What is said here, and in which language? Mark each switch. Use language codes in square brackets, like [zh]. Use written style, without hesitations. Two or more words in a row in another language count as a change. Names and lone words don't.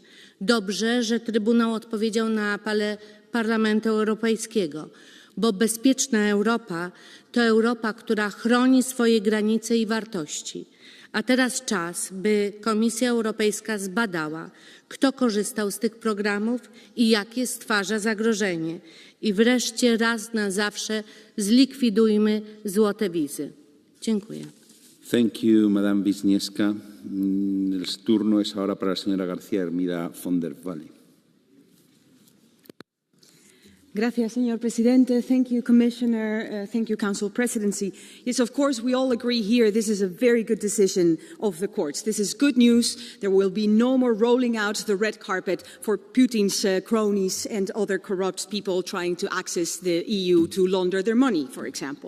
[pl] Dobrze, że Trybunał odpowiedział na apele Parlamentu Europejskiego, bo bezpieczna Europa to Europa, która chroni swoje granice i wartości. A teraz czas, by Komisja Europejska zbadała, kto korzystał z tych programów i jakie stwarza zagrożenie. I wreszcie raz na zawsze zlikwidujmy złote wizy. Dziękuję. [en] Thank you, Madame Wisniewska. [es] El turno es ahora para la señora García Hermida von der Valle. Gracias, señor presidente. [en] Thank you, Commissioner. Thank you, Council Presidency. Yes, of course, we all agree here this is a very good decision of the courts. This is good news. There will be no more rolling out the red carpet for Putin's cronies and other corrupt people trying to access the EU to launder their money, for example.